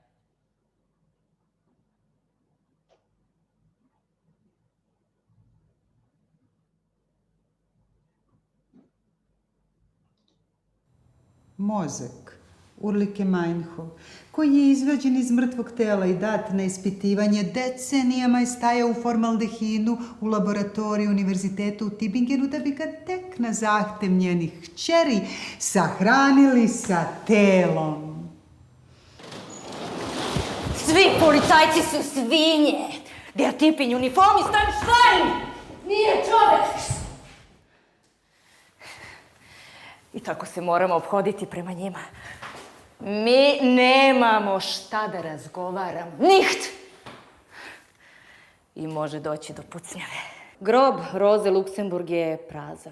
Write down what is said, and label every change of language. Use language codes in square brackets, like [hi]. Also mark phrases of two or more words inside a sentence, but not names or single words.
[sr] Mozak Urlike Meinhof, koji je izvađen iz mrtvog tela i dat na ispitivanje, decenijama je stajao u formaldehinu u laboratoriju univerziteta u Tübingenu, da bi ga tek na zahtev njenih kćeri sahranili sa telom. Svi policajci su svinje. [de] Der Typ in Uniform ist ein Schwein. [sr] Nije čovek. I tako se moramo obhoditi prema njima. Mi nemamo šta da razgovaramo. Niht! I može doći do pucnjave. Grob Roze Luksemburg je prazan.